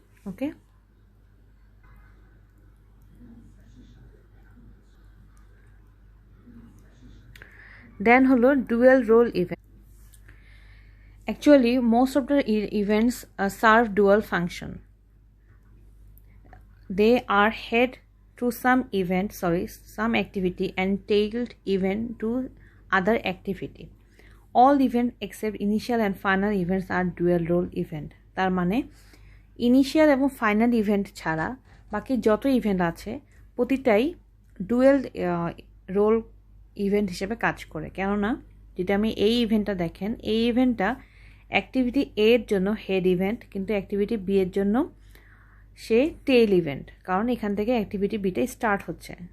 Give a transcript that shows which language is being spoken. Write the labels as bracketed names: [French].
[English] okay, then [Bangla] হলো [English] Dual role event. Actually most of the events serve dual function. They are head to some activity and tailed event to other activity. All events except initial and final events are dual role event. [Bangla] তার মানে initial এবং final event ছাড়া বাকি যত event আছে প্রতিটাই dual role event হিসেবে কাজ করে। কেননা যদি আমি এই ইভেন্টটা দেখেন, এই ইভেন্টটা অ্যাক্টিভিটি এ এর জন্য হেড ইভেন্ট, কিন্তু অ্যাক্টিভিটি বি এর জন্য সে টেইল ইভেন্ট, কারণ এখান থেকে অ্যাক্টিভিটি বিটা স্টার্ট হচ্ছে।